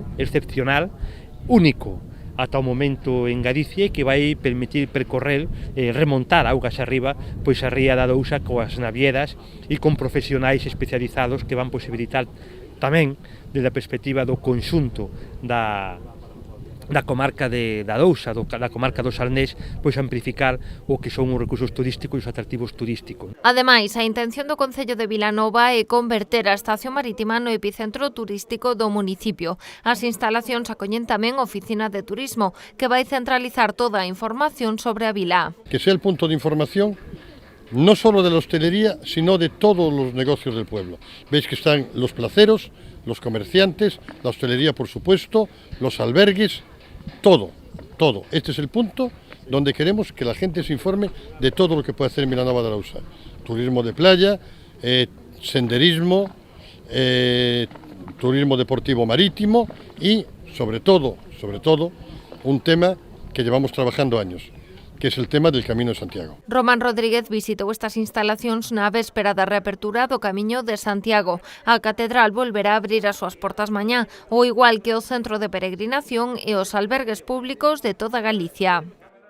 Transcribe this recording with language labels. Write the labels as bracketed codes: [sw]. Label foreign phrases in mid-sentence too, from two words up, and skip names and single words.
[gl] excepcional, único ata o momento en Galicia, que vai permitir percorrer, remontar augas arriba, a ría da Dousa coas navieras e con profesionais especializados que van posibilitar tamén, desde a perspectiva do conxunto da comarca da Dousa, da comarca do Salnés, amplificar o que son os recursos turísticos e os atractivos turísticos. Ademais, a intención do Concello de Vilanova é converter a estación marítima no epicentro turístico do municipio. As instalacións acollen tamén oficina de turismo, que vai centralizar toda a información sobre a vila. [es] Que sea el punto de información no solo de la hostelería, sino de todos los negocios del pueblo. Veis que están los placeros, los comerciantes, la hostelería, por supuesto, los albergues, todo. Este es el punto donde queremos que la gente se informe de todo lo que puede hacer en Vilanova de Arousa. Turismo de playa, senderismo, turismo deportivo marítimo y, sobre todo, un tema que llevamos trabajando años, que es el tema del Camino de Santiago. [gl] Román Rodríguez visitou estas instalacións na véspera da reapertura do Camiño de Santiago. A catedral volverá a abrir as súas portas mañá, ao igual que o centro de peregrinación e os albergues públicos de toda Galicia.